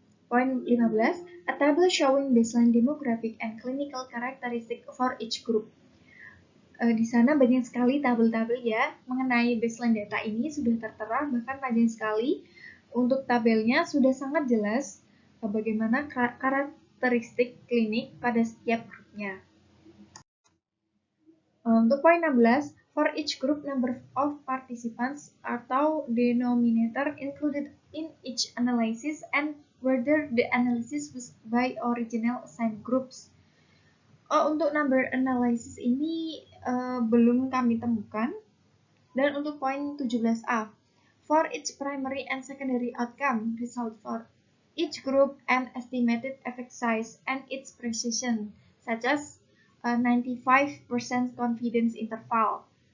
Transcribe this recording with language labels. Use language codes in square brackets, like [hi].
[en] Poin 15, a table showing baseline demographic and clinical characteristic for each group. [id] Di sana banyak sekali tabel-tabel ya mengenai baseline data ini sudah tertera, bahkan panjang sekali. Untuk tabelnya sudah sangat jelas bagaimana karakteristik klinik pada setiap grupnya. Untuk poin 16, [en] for each group number of participants [id] atau [en] denominator included in each analysis and whether the analysis was by original assigned groups. [id] Untuk number analysis ini belum kami temukan. Dan untuk poin 17A, [en] for each primary and secondary outcome result for each group and estimated effect size and its precision, such as 95% confidence interval.